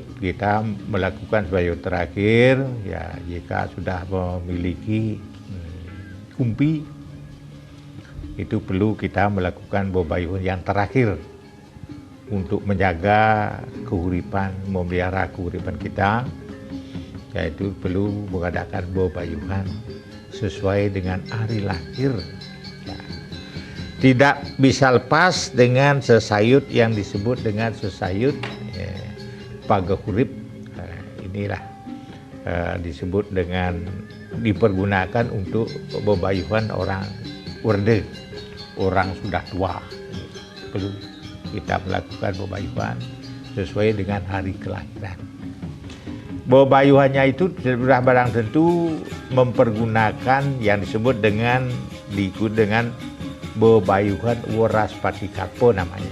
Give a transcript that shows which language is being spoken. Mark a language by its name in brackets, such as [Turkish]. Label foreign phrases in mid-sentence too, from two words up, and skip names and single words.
[Indonesian] kita melakukan bebayuhan terakhir ya jika sudah memiliki kumpi itu perlu kita melakukan bebayuhan yang terakhir untuk menjaga keuripan, memelihara keuripan kita, yaitu perlu mengadakan bebayuhan sesuai dengan hari lahir. Ya. Tidak bisa lepas dengan sesayut yang disebut dengan sesayut pageh urip. Inilah disebut dengan dipergunakan untuk bebayuhan orang orde, orang sudah tua. Perlu kita melakukan bebayuhan sesuai dengan hari kelahiran. Bebayuhannya itu sudah barang tentu mempergunakan yang disebut dengan bebayuhan Waraspati Kalpa namanya.